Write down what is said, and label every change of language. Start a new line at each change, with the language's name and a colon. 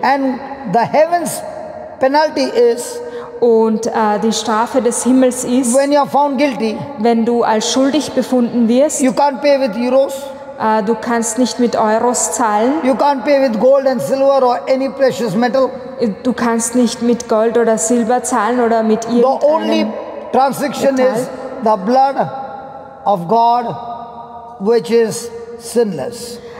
English: And the heaven's penalty is
German: Und die Strafe des Himmels ist,
English: when you are found guilty,
German: wenn du als schuldig befunden wirst,
English: you can't pay with euros,
German: du kannst nicht mit Euros zahlen,
English: you can't pay with gold and silver or any precious metal.
German: du kannst nicht mit Gold oder Silber zahlen oder mit
English: The only
German: irgendeinem.
English: transaction is the blood of God, which is sinless.